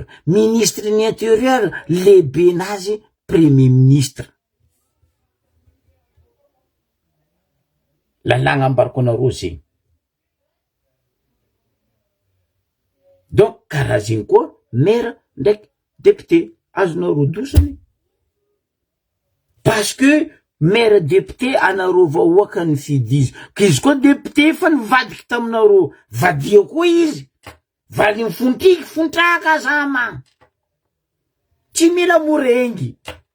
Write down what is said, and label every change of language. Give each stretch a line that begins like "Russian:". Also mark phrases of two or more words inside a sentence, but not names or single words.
Malagasy: Ministre ny intérieur lehibe nazy
French: premier ministre.
Malagasy: Lalàgna ambarako anareo zegny. Donc karaha zegny koa maire ndraiky député azonareo dosany.
French: Parce que maire député
Malagasy: anareo vahoaka ny fidizy. Izy koa député fa nivadiky taminareo, vadia koa izy. Valy mifontiky fontraka zama. Tsy mila morengy.